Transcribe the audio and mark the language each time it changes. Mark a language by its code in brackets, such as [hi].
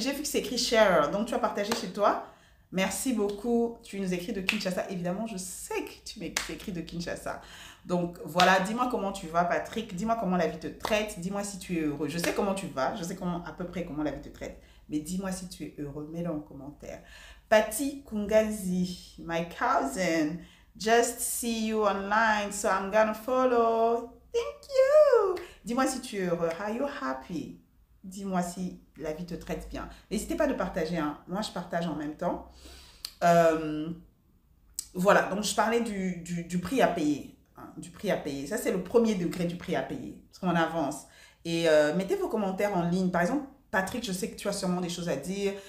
[fr] J'ai vu que c'est écrit share, donc tu vas partager chez toi. Merci beaucoup. Tu nous écris de Kinshasa. Évidemment, je sais que tu m'écris de Kinshasa. Donc voilà, dis-moi comment tu vas, Patrick. Dis-moi comment la vie te traite. Dis-moi si tu es heureux. Je sais comment tu vas. Je sais à peu près comment la vie te traite. Mais dis-moi si tu es heureux. Mets-le en commentaire. Patty Kungazi, [en] my cousin. Just see you online, so I'm gonna follow. Thank you. [fr] Dis-moi si tu es heureux. [en] Are you happy? [fr] Dis-moi si la vie te traite bien. N'hésitez pas de partager. Hein. Moi, je partage en même temps. Euh, voilà, donc je parlais du prix à payer. Hein, du prix à payer. Ça, c'est le premier degré du prix à payer. Parce qu'on avance. Et mettez vos commentaires en ligne. Par exemple, Patrick, je sais que tu as sûrement des choses à dire.